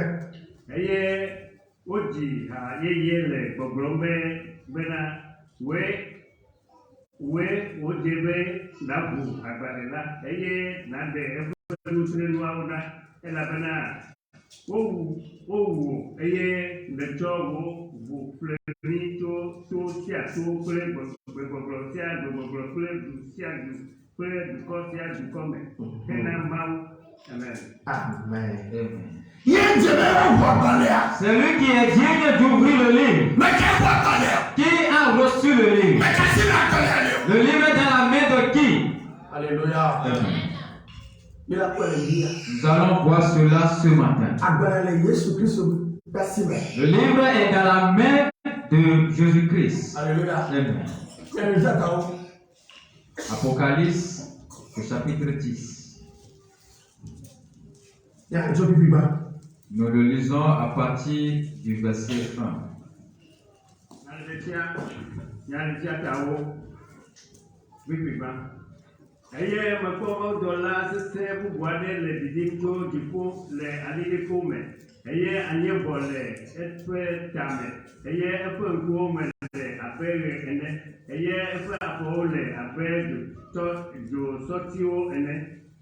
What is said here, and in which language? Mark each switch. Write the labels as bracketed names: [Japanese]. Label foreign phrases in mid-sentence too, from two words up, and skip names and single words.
[Ewe] Eye wodzi ha yeye le gbɔgblɔm bena wodze be nabu agbalẽ la eye naɖe eƒe nusrɛ̃nuawo ɖa elabena wowu eye letsɔ wo ƒlemi to sia to kple gbɔgblɔ sia gbɔgblɔ kple du sia du kple dukɔ sia dukɔ me hena Mawu. Amen. [French] Celui qui est digne d'ouvrir le livre. Qui a reçu le livre? Le livre est dans la main de qui? Alléluia. Nous allons voir cela ce matin. Le livre est dans la main de Jésus-Christ. Alléluia. Amen. Apocalypse, au chapitre 10. Nous le lisons à partir du verset 1. [Ewe] Eye mekpɔ dɔla sesẽ bubu aɖe le didim tso dziƒo le aliliko me eye anyebɔ le eƒe tame eye eƒe ŋkuwo me le abe ɣe ene eye eƒe afɔwo le abe dzosɔtiwo ene.